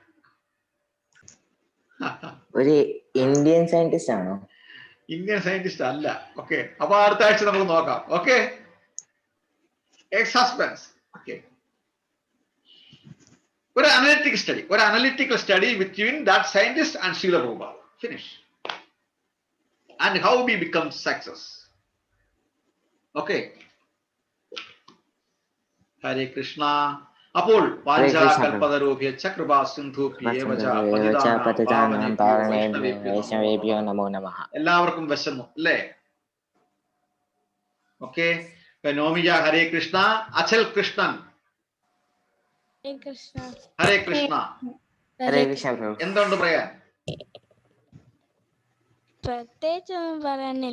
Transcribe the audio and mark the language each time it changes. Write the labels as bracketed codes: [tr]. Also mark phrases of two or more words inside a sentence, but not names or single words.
[ml] ഒരു [en] Indian scientist [ml] ആണോ? [en] Indian scientist [ml] അല്ല. ഓക്കെ, അപ്പൊ അടുത്ത ആഴ്ച നമുക്ക് നോക്കാം. ഓക്കെ, സസ്പെൻസ്. ഓക്കെ, ഒരു [en] analytical study between that scientist and [ml] Srila Prabhupada. ഫിനിഷ്. [en] and how we become success. [sa] ഓക്കെ, ഹരേ കൃഷ്ണ. അപ്പോൾ വാഞ്ചാകൽപതരോഭ്യശ്ച കൃപാസിന്ധുഭ്യേവ ച പതിതാനാം വൈഷ്ണവേഭ്യോ നമോ നമഃ. [ml] എല്ലാവർക്കും വിശന്നു അല്ലേ? ഓക്കെ, നോമിജ [sa] ഹരേ കൃഷ്ണ. അചൽ കൃഷ്ണൻ ഹരേ കൃഷ്ണ. ഹരേ കൃഷ്ണ പ്രഭു. [ml] എന്തുണ്ട് പറയാൻ? പ്രത്യേകിച്ച് ഒന്നും പറയാനില്ല.